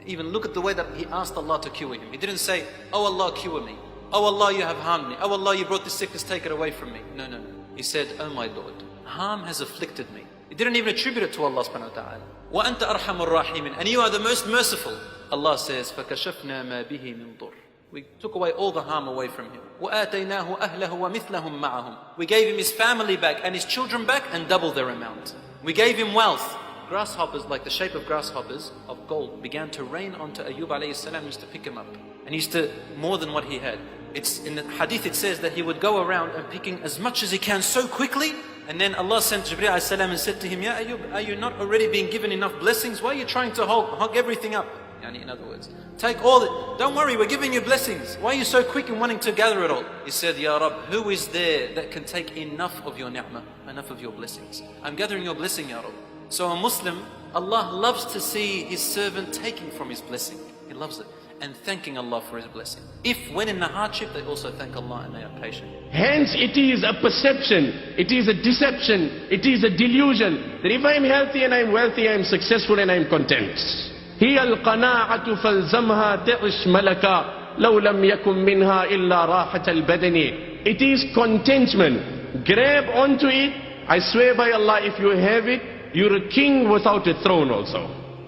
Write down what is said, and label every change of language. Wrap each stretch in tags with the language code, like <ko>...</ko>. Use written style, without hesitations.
<en>Even look at the way that he asked Allah to cure him. He didn't say, oh Allah, cure me. Oh Allah, you have harmed me. Oh Allah, you brought this sickness, take it away from me. No, no, no. He said, oh my Lord, harm has afflicted me. He didn't even attribute it to Allah subhanahu wa ta'ala.</en> <ar>Wa anta arhamur rahimin.</ar> <en>And you are the most merciful. Allah says,</en> <ar>فَكَشَفْنَا مَا بِهِ مِن ضُرٍّ.</ar> <en>We took away all the harm away from him.</en> <ar>وَآتَيْنَاهُ أَهْلَهُ وَمِثْلَهُمْ مَعَهُم.</ar> <en>We gave him his family back and his children back and double their amount. We gave him wealth. Grasshoppers, like the shape of grasshoppers of gold, began to rain onto Ayyub alayhi salam. Used to pick him up and used to more than what he had. It's in the hadith, it says that he would go around and picking as much as he can so quickly, and then Allah sent Jibreel alayhi salam and said to him, Ya Ayyub, are you not already being given enough blessings? Why are you trying to hog everything up? In other words, take all it. Don't worry, we're giving you blessings. Why are you so quick in wanting to gather it all? He said, Ya Rab, who is there that can take enough of your ni'mah, enough of your blessings? I'm gathering your blessing, Ya Rab. So a Muslim, Allah loves to see his servant taking from his blessing. He loves it. And thanking Allah for his blessing. If when in the hardship, they also thank Allah and they are patient. Hence it is a perception, it is a deception, it is a delusion that if I am healthy and I am wealthy, I am successful and I am content.</en> <ar>هي القناعة فالزمها تعش ملكا لو لم يكن منها إلا راحة البدن.</ar> <en>It is contentment. Grab onto it. I swear by Allah, if you have it, you're a king without a throne also.</en>